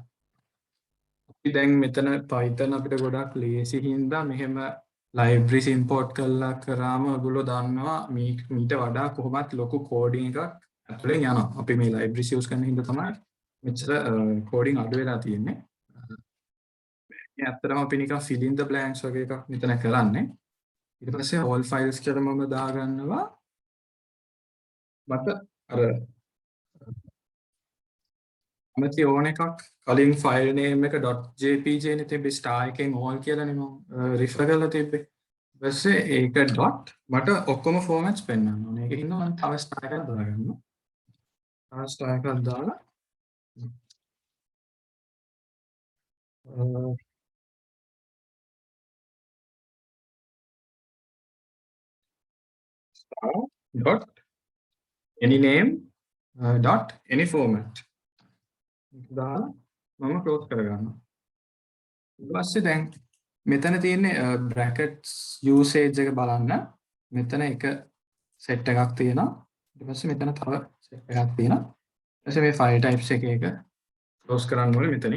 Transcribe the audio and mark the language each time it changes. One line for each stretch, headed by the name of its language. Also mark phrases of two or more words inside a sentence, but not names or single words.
Sinhala: අපි දැන් මෙතන Python අපිට ගොඩක් ලේසි හින්දා මෙහෙම
English: libraries import
Sinhala: කරලා කරාම ඔයගොල්ලෝ දන්නවා මීට වඩා කොහොමත් ලොකු coding එකක් ඇතුලෙන් යනවා. අපි මේ
English: libraries use
Sinhala: කරන හින්දා තමයි මෙච්චර coding අඩු වෙලා තියෙන්නේ. මේ ඇත්තටම අපි නිකන්
English: fill in the blanks
Sinhala: වගේ එකක් මෙතන කරන්නේ. ඊට පස්සේ
English: all files
Sinhala: කියලා මම දාගන්නවා. මට අර මැති ඕන එකක් කලින්
English: file name
Sinhala: එක .jpg නේ තිබ්බේ star එකෙන් all කියලානේ මම රිෆර් කරලා තිබ්බේ. ඊට පස්සේ ඒක dot මට ඔක්කොම formats පෙන්වන්න ඕනේ. ඒකින් මම තව star එකක් දාගන්නවා. තව star එකක් දාලා
English: star dot any name dot any format
Sinhala: දාලා මම ක්ලෝස් කරගන්නවා. ඊට පස්සේ දැන් මෙතන තියෙන්නේ
English: brackets usage
Sinhala: එක බලන්න. මෙතන එක set එකක් තියෙනවා. ඊට පස්සේ මෙතන තව set එකක් තියෙනවා. ඊට පස්සේ මේ
English: file types
Sinhala: එක ක්ලෝස් කරන්න ඕනේ මෙතනින්.